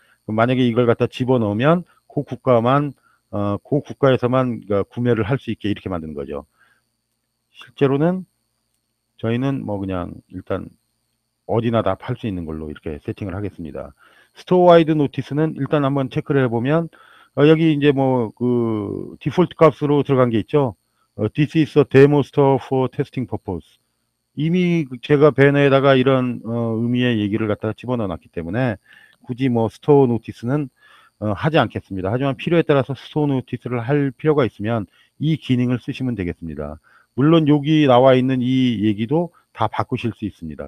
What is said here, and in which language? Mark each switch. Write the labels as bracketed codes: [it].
[ko] 그럼 만약에 이걸 갖다 집어넣으면 그 국가만 그 국가에서만 구매를 할 수 있게 이렇게 만드는 거죠. 실제로는 저희는 뭐 그냥 일단 어디나 다 팔 수 있는 걸로 이렇게 세팅을 하겠습니다. 스토어 와이드 노티스는 일단 한번 체크를 해보면 여기 이제 뭐 그 디폴트 값으로 들어간 게 있죠. [en] This is a demo store for testing purpose. [ko] 이미 제가 배너에다가 이런 의미의 얘기를 갖다가 집어넣어 놨기 때문에 굳이 뭐 스토어 노티스는 하지 않겠습니다. 하지만 필요에 따라서 스토어 노티스를 할 필요가 있으면 이 기능을 쓰시면 되겠습니다. 물론 여기 나와 있는 이 얘기도 다 바꾸실 수 있습니다.